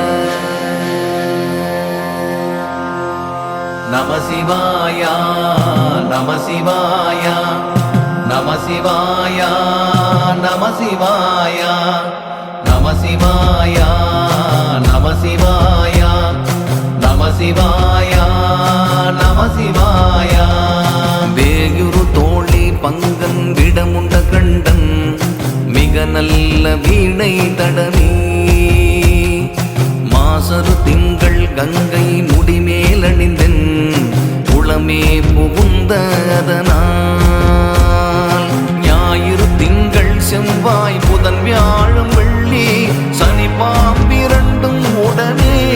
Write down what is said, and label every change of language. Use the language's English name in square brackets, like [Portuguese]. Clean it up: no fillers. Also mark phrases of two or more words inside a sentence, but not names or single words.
[Sanskrit] नमः शिवाय नमः शिवाय नमः शिवाय नमः शिवाय नमः शिवाय नमः शिवाय नमः शिवाय नमः शिवाय। [Tamil] வேயுரு தோழி பங்கன் விடமுண்ட கண்டன் மிக நல்ல வீணை தடவி மாசரு திங்கள் கங்கை முடிமேலணிந்தன் உளமே புகுந்த அதனால் ஞாயிறு திங்கள் செவ்வாய் புதன் வியாழம் வெள்ளி சனி பாம்பிரண்டும் உடனே